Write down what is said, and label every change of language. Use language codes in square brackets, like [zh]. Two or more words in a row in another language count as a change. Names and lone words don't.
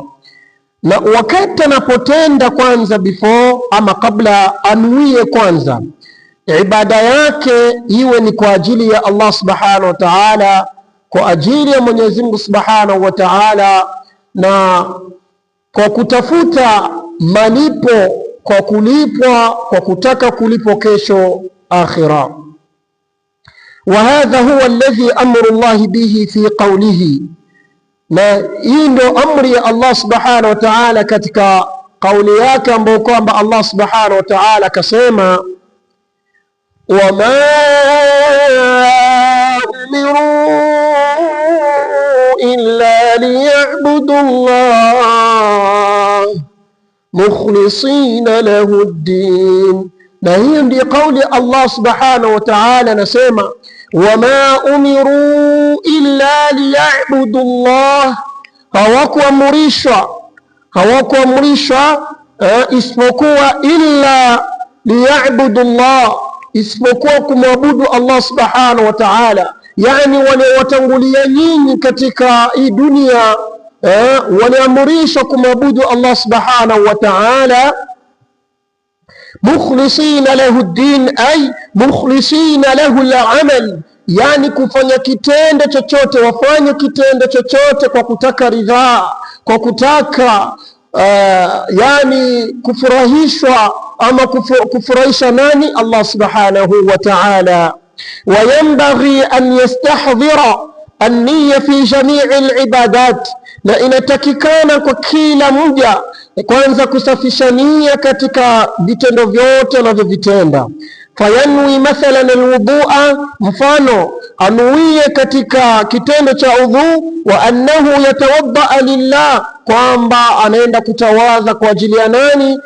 [sw] Na wakati anapotenda kwanza, before ama kabla, anuie kwanza ibada yake iwe ni kwa ajili ya Allah [ar] سبحانه وتعالى, [sw] kwa ajili ya Mwenyezi Mungu [ar] سبحانه وتعالى, [sw] na kwa kutafuta malipo, kwa kulipwa, kwa kutaka kulipwa kesho akhira. [ar] وهذا هو الذي أمر الله به في قوله, [sw] na hii ndio amri ya Allah [ar] سبحانه وتعالى [sw] katika kauli yake ambayo kwamba Allah [ar] سبحانه وتعالى [sw] akasema, [ar] وما أمروا إلا ليعبدوا الله مخلصين له الدين. [sw] Na hiyo ndiyo kauli Allah [ar] سبحانه وتعالى, [sw] anasema [ar] وما أمروا إلا ليعبدوا الله, [sw] hawakuamrishwa isipokuwa [ar] إلا ليعبدوا الله, [sw] isipokuwa kumwabudu Allah [ar] سبحانه وتعالى. [sw] Yani waliwatangulia nyinyi katika hii dunia waliamrishwa kumwabudu Allah [ar] سبحانه وتعالى مخلصين له الدين أي مخلصين له العمل, [sw] yani kufanya kitendo chochote, wafanye kitendo chochote kwa kutaka ridhaa, kwa kutaka yani kufurahishwa ama kufurahisha nani? [ar] الله سبحانه وتعالى. وينبغي أن يستحضر النية في جميع العبادات, [sw] na inatakikana kwa kila mja kwanza kusafisha nia katika vitendo vyote anavyovitenda. [ar] فينوي مثلا الوضوء, [sw] mfano anuie katika kitendo cha udhu, [ar] وأنه يتوضأ لله, [sw] kwamba anaenda kutawadha kwa ajili ya nani?